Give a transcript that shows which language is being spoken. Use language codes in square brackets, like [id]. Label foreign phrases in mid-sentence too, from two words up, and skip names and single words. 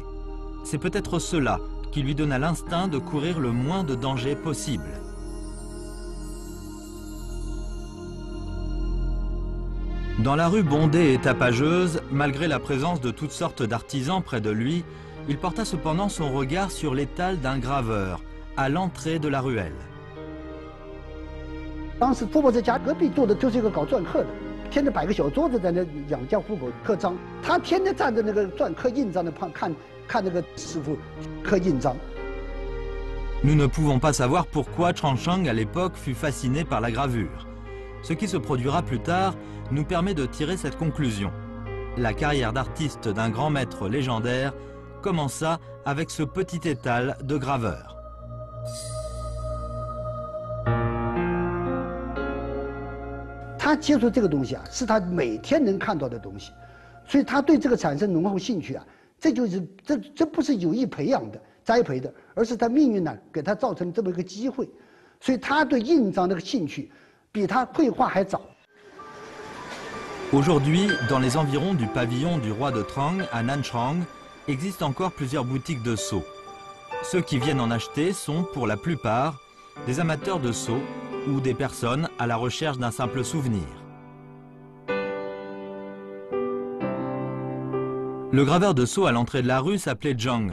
[fr] C'est peut-être cela qui lui donna l'instinct de courir le moins de dangers possible. Dans la rue bondée et tapageuse, malgré la présence de toutes sortes d'artisans près de lui, il porta cependant son regard sur l'étal d'un graveur, à l'entrée de la ruelle. [zh] 当时傅博士家隔壁住的就是一个搞篆刻的，天天摆个小桌子在那养家糊口刻章，他天天站在那个篆刻印章的旁看那个师傅刻印章。 [fr] Nous ne pouvons pas savoir pourquoi Changsheng à l'époque fut fasciné par la gravure. Ce qui se produira plus tard nous permet de tirer cette conclusion. La carrière d'artiste d'un grand maître légendaire commença avec ce petit étal de graveur. [zh] Il 接触这个东西啊，是他每天能看到的东西，所以他对这个产生浓厚兴趣啊，这不是有意培养的、栽培的，而是他命运呢给他造成这么一个机会，所以他对印章这个兴趣比他绘画还早。 [fr] Aujourd'hui, dans les environs du pavillon du roi de Trang, à Nanchang, existent encore plusieurs boutiques de sceaux. Ceux qui viennent en acheter sont, pour la plupart, des amateurs de sceaux ou des personnes à la recherche d'un simple souvenir. Le graveur de sceaux à l'entrée de la rue s'appelait Zhang.